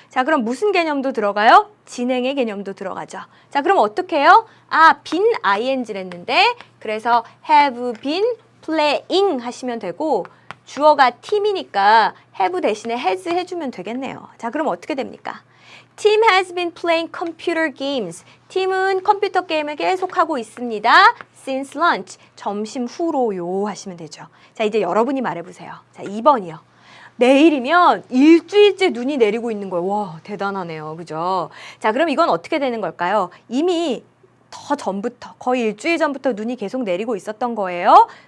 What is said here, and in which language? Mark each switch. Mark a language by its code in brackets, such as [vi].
[ko] 자, 그럼 무슨 개념도 들어가요? 진행의 개념도 들어가죠. 자, 그럼 어떻게 해요? 아, been ing를 했는데 그래서 [en] have been playing [ko] 하시면 되고 주어가 팀이니까 have 대신에 has 해주면 되겠네요. 자, 그럼 어떻게 됩니까? [en] Team has been playing computer games. [ko] 팀은 컴퓨터 게임을 계속하고 있습니다. [en] Since lunch. [ko] 점심 후로요 하시면 되죠. 자, 이제 여러분이 말해보세요. 자, 2번이요. 내일이면 일주일째 눈이 내리고 있는 거예요. 와, 대단하네요. 그죠? 자, 그럼 이건 어떻게 되는 걸까요? 이미 더 전부터, 거의 일주일 전부터 눈이 계속 내리고 있었던 거예요.